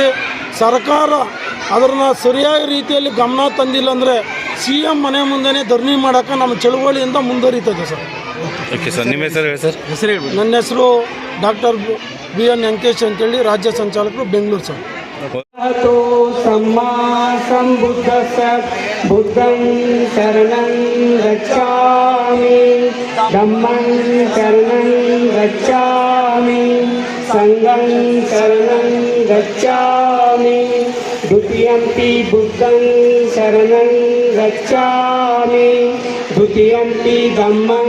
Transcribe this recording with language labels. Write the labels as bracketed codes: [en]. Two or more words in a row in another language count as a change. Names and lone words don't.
[kn] ಸರ್ಕಾರ ಅದನ್ನು ಸರಿಯಾದ ರೀತಿಯಲ್ಲಿ ಗಮನ ತಂದಿಲ್ಲ ಅಂದರೆ CM ಮನೆ ಮುಂದೆನೇ ಧರಣಿ ಮಾಡೋಕ್ಕೆ ನಮ್ಮ ಚಳುವಳಿಯಿಂದ ಮುಂದುವರಿತದೆ ಸರ್. ಓಕೆ ಸರ್, ನಿಮ್ಮ ಹೆಸರು ಹೇಳಿ ಸರ್. ನನ್ನ ಹೆಸರು ಡಾಕ್ಟರ್ BN ವೆಂಕಟೇಶ್ ಅಂತೇಳಿ, ರಾಜ್ಯ ಸಂಚಾಲಕರು, ಬೆಂಗಳೂರು ಸರ್. [pi] तो सम्मा सम्बुद्धस्य बुद्धं शरणं गच्छामि धम्मं शरणं गच्छामि संघं शरणं गच्छामि द्वितीयंपि बुद्धं शरणं गच्छामि द्वितीयंपि धम्मं